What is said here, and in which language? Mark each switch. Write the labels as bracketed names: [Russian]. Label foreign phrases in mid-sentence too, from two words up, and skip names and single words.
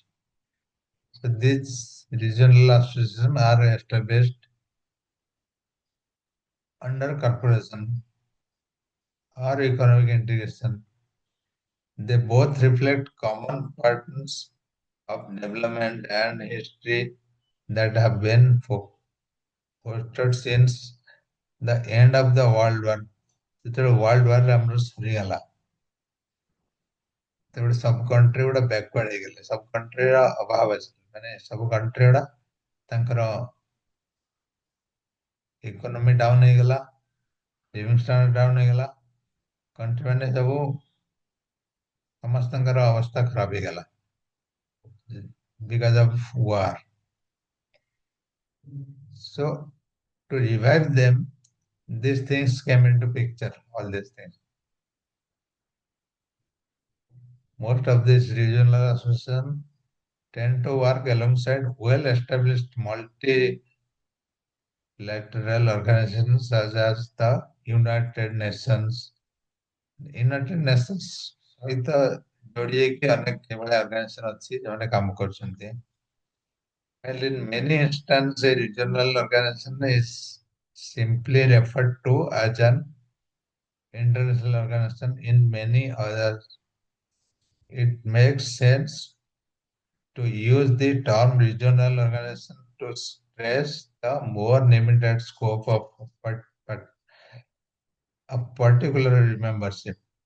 [English] So these regional associations are established under cooperation or economic integration. They both reflect common patterns of development and history that have been fostered since the end of the World War. [Odia] ଯେତେବେଳେ [English] world warରେ [Odia] ଆମର ସରିଗଲା ତେବେ ସବୁ କଣ୍ଟ୍ରି ଗୁଡା ବ୍ୟାକୱାର୍ଡ ହେଇଗଲେ, ସବୁ କଣ୍ଟ୍ରିର ଅଭାବ ଅଛି, ମାନେ ସବୁ କଣ୍ଟ୍ରି ଗୁଡା ତାଙ୍କର [English] economy down [Odia] ହେଇଗଲା, [English] living standard down [Odia] ହେଇଗଲା, କଣ୍ଟ୍ରି ମାନେ ସବୁ ସମସ୍ତଙ୍କର ଅବସ୍ଥା ଖରାପ ହେଇଗଲା [English] because of war. So to revive them, these things came into picture, all these things. Most of these regional associations tend to work alongside well-established multilateral organizations such as the United Nations. [Odia] United Nations ସହିତ ଯୋଡ଼ି ହେଇକି ଅନେକ ଏଭଳିଆ ଅର୍ଗାନାଇଜେସନ ଅଛି ଯେଉଁମାନେ କାମ କରୁଛନ୍ତି. [English] Well, in many instances, a regional organization is simply referred to as an international organization. In many others, it makes sense to use the term regional organization to stress the more limited scope of a particular membership.